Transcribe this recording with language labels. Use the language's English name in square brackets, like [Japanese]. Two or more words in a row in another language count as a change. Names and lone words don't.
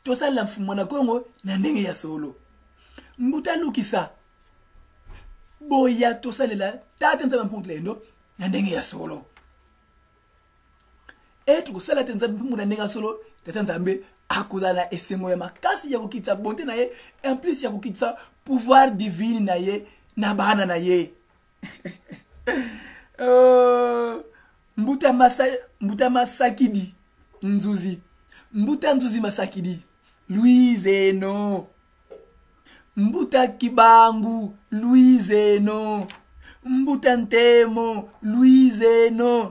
[Lingala] tosalela mfumo na Congo na ndenge ya solo mbuta lukisa boya tosalela tata nzambe mpungu lendo na ndenge ya solo etu kusala nzambe mpungu na ndenge ya solo tata nzambe akuzala esengo ya makasi ya kukitsa bonte na ye [French] en plus [Lingala] ya kukitsa [French] pouvoir divine [Lingala] na ye na bana na ye mbuta masakidi nzuzi mbuta nzuzi masakidi Louise no mbuta kibangu Louise no mbuta ntemo Louise no